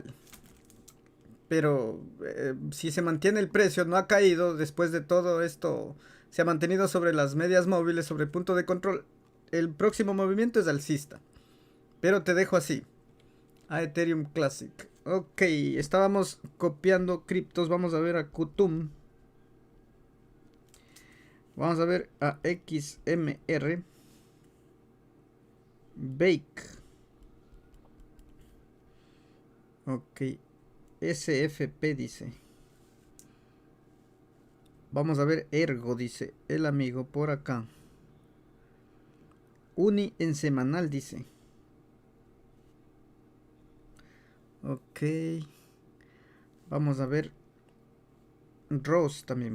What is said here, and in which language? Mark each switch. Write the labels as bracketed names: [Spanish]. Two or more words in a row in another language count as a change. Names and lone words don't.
[Spanish] Pero si se mantiene el precio, no ha caído después de todo esto, se ha mantenido sobre las medias móviles, sobre el punto de control, el próximo movimiento es alcista. Pero te dejo así a Ethereum Classic. Ok, estábamos copiando criptos. Vamos a ver a Kutum. Vamos a ver a XMR. Bake. Ok. SFP dice. Vamos a ver Ergo, dice el amigo por acá. Uni en semanal, dice. Ok. Vamos a ver Ross también.